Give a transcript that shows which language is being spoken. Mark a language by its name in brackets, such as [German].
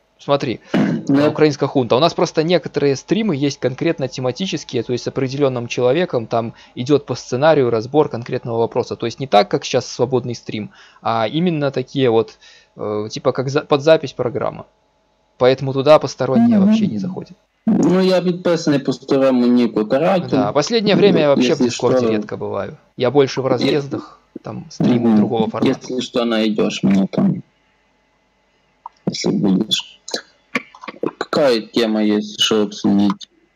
[Russian] Смотри, украинская хунта. У нас просто некоторые стримы есть конкретно тематические, то есть с определенным человеком там идет по сценарию разбор конкретного вопроса. То есть не так, как сейчас свободный стрим, а именно такие вот, типа как под запись программа. Поэтому туда посторонние вообще не заходят. [Ukrainian] Ну, я підписаний по старому ніку каратель. [Russian] Да, последнее время я вообще в Если Дискорде что- редко бываю. Я больше в разъездах, там стримы другого формата. Если что, найдешь меня там. Если будешь. Какая тема есть, что обсудить?